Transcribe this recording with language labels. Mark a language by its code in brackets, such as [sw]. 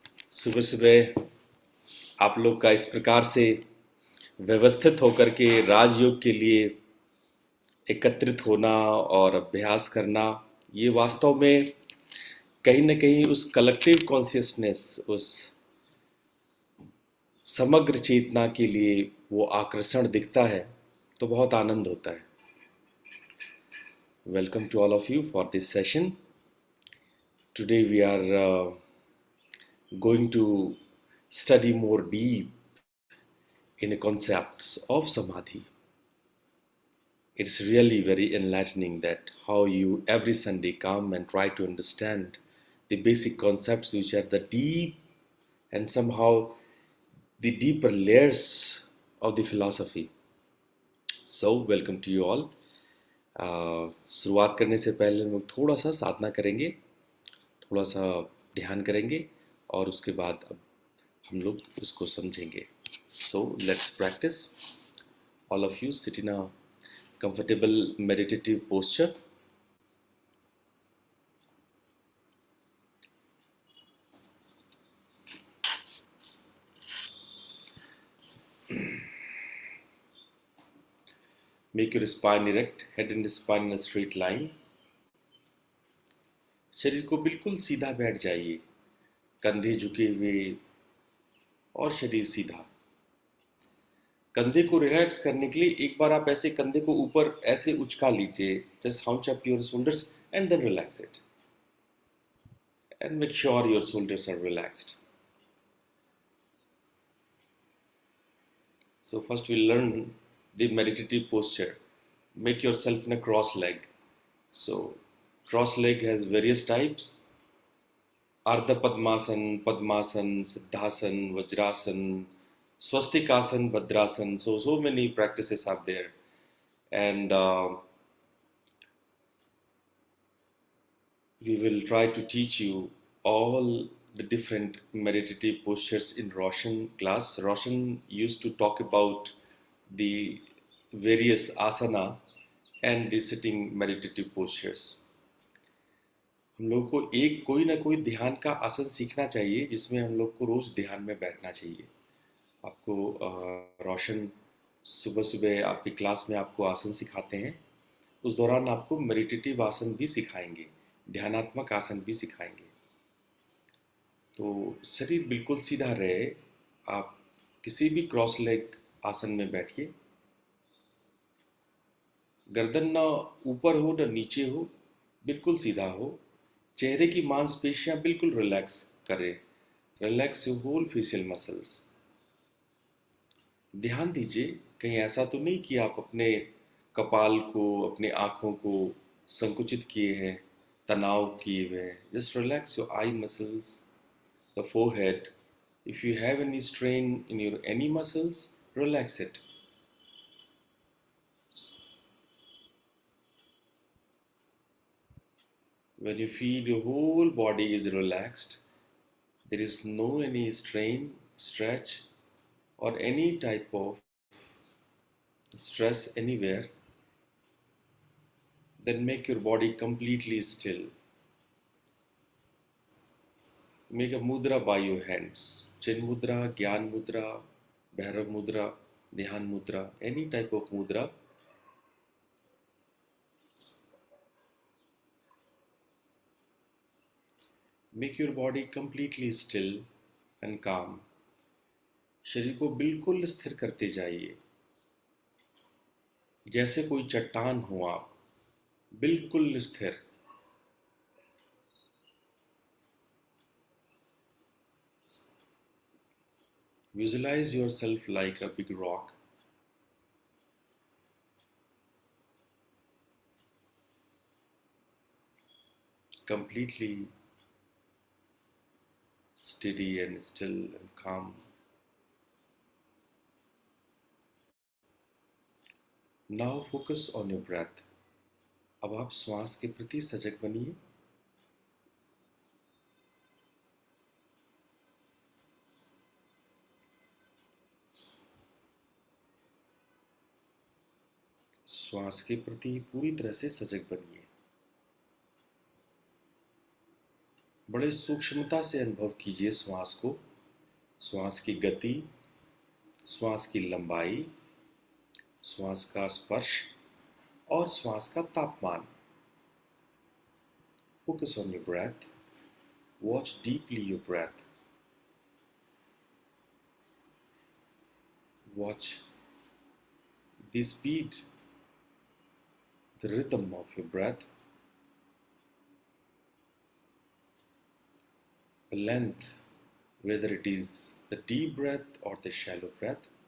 [hi] सुबह सुबह आप लोग का इस प्रकार से व्यवस्थित होकर के राजयोग के लिए एकत्रित होना और अभ्यास करना, ये वास्तव में कहीं न कहीं उस कलेक्टिव कॉन्शियसनेस, उस समग्र चेतना के लिए वो आकर्षण दिखता है, तो बहुत आनंद होता है। [en] Welcome to all of you for this session. Today we are going to study more deep in the concepts of samadhi. It's really very enlightening that how you every Sunday come and try to understand the basic concepts which are the deep and somehow the deeper layers of the philosophy. So welcome to you all. [hi] शुरुआत करने से पहले हम लोग थोड़ा सा साधना करेंगे, थोड़ा सा ध्यान करेंगे और उसके बाद अब हम लोग इसको समझेंगे. [en] So let's practice. All of you sit in a comfortable meditative posture. Make your spine erect, head and spine in a straight line. [hi] शरीर को बिल्कुल सीधा बैठ जाइए, कंधे झुके हुए और शरीर सीधा. कंधे को रिलैक्स करने के लिए एक बार आप ऐसे कंधे को ऊपर ऐसे उचका लीजिए. [en] Just hunch up your shoulders and then relax it and make sure your shoulders are relaxed. So first we'll learn the meditative posture. Make yourself in a cross leg. So cross leg has various types. Ardha Padmasan, Padmasan, Siddhasan, Vajrasan, Swastikasan, Bhadrasan. So many practices are there. And we will try to teach you all the different meditative postures in Roshan class. Roshan used to talk about the various asana and the sitting meditative postures. [hi] हम लोग को एक कोई ना कोई ध्यान का आसन सीखना चाहिए जिसमें हम लोग को रोज ध्यान में बैठना चाहिए. आपको रोशन सुबह सुबह आपकी क्लास में आपको आसन सिखाते हैं. उस दौरान आपको मेडिटेटिव आसन भी सिखाएंगे, ध्यानात्मक आसन भी सिखाएंगे. तो शरीर बिल्कुल सीधा रहे. आप किसी भी क्रॉस लेग आसन में बैठिए. गर्दन ना ऊपर हो ना नीचे हो, बिल्कुल सीधा हो. चेहरे की मांसपेशियां बिल्कुल रिलैक्स करें. [en] Relax your whole facial muscles. [hi] ध्यान दीजिए, कहीं ऐसा तो नहीं कि आप अपने कपाल को, अपने आँखों को संकुचित किए हैं, तनाव किए हुए हैं. [en] Just relax your eye muscles, the forehead. If you have any strain in your any muscles, relax it. When you feel your whole body is relaxed, there is no any strain, stretch, or any type of stress anywhere, then make your body completely still. Make a mudra by your hands. Chin mudra, Gyan mudra, Bhairav mudra, Dhyan mudra, any type of mudra. Make your body completely still and calm. शरीर को बिल्कुल स्थिर करते जाइए. जैसे कोई चट्टान हो आप, बिल्कुल स्थिर। Visualize yourself like a big rock, completely steady and still and calm. Now focus on your breath. [hi] अब आप श्वास के प्रति सजग बनिए। श्वास के प्रति पूरी तरह से सजग बनिए। बड़े सूक्ष्मता से अनुभव कीजिए श्वास को, श्वास की गति, श्वास की लंबाई, श्वास का स्पर्श और श्वास का तापमान। [en] Focus on your breath. Watch deeply your breath. Watch the speed, the rhythm of your breath, the length, whether it is the deep breath or the shallow breath.